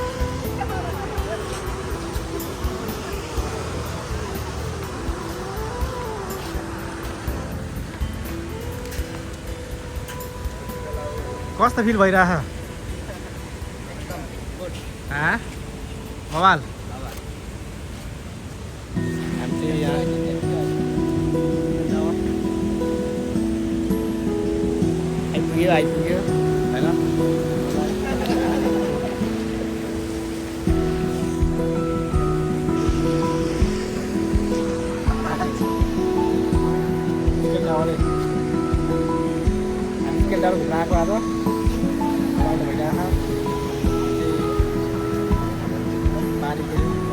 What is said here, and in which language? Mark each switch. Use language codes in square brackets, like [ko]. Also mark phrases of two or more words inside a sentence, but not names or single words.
[ne] कस्तो फिल भइरहेछ बबाल हामी चाहिँ यहाँ आइपुग्यो होइन [id] Kita harus berlaku apa? Kalau berbeda, mari kita.